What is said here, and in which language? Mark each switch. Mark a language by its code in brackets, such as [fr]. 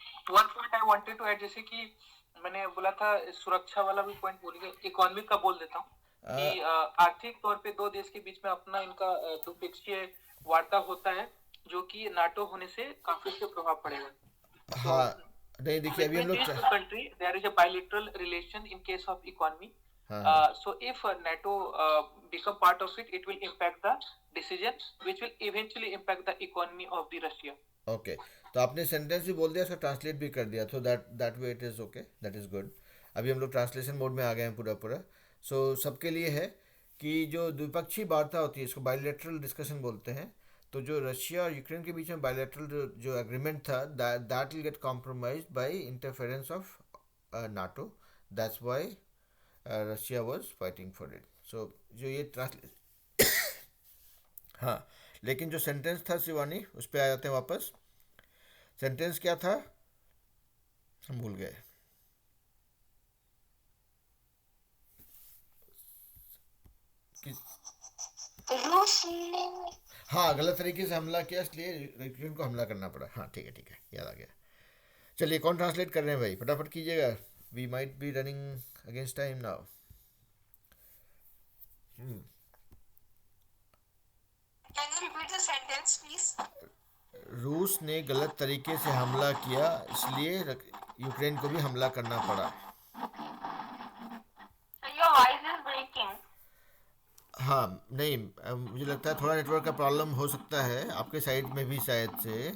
[en] one point I wanted to add, [hi] जैसे कि मैंने बोला था सुरक्षा वाला भी पॉइंट बोल गया, इकोनॉमिक का बोल देता हूँ कि आर्थिक तौर पे दो देश के बीच में अपना इनका द्विपक्षीय वार्ता होता है जो कि नाटो होने से काफी से प्रभाव पड़ेगा। हाँ, नहीं देखिए अभी हम लोग [en] Country there is a bilateral relation in case of economy, so if NATO become part of it, it will impact the decision which will eventually impact the economy of the Russia. [hi] Okay, तो आपने sentence भी बोल दिया, उसका translate भी कर दिया, तो [en] That way it is okay, that is good. [hi] अभी हम लोग ट्रांसलेशन मोड में आ गए हैं पूरा। सो सबके लिए है कि जो द्विपक्षीय वार्ता होती है इसको बायलैटरल डिस्कशन बोलते हैं। तो जो रशिया और यूक्रेन के बीच में बायलैटरल जो एग्रीमेंट था, [en] That will get compromised by interference of NATO, that's why Russia was fighting for it. [hi] सो जो ये ट्रांसलेट हाँ, लेकिन जो सेंटेंस था शिवानी, उस पर आ जाते हैं वापस। सेंटेंस क्या था, हम भूल गए। रूस ने हाँ, गलत तरीके से हमला किया इसलिए यूक्रेन को हमला करना पड़ा। हाँ ठीक है, याद आ गया। चलिए, कौन ट्रांसलेट कर रहे हैं भाई? फटाफट कीजिएगा, [en] We might be running against time now. Can you repeat the sentence, please? [hi] रूस ने गलत तरीके से हमला किया इसलिए यूक्रेन को भी हमला करना पड़ा। [en] Your voice is breaking. [hi] हाँ, नहीं मुझे लगता है थोड़ा नेटवर्क का प्रॉब्लम हो सकता है आपके साइड में भी शायद से।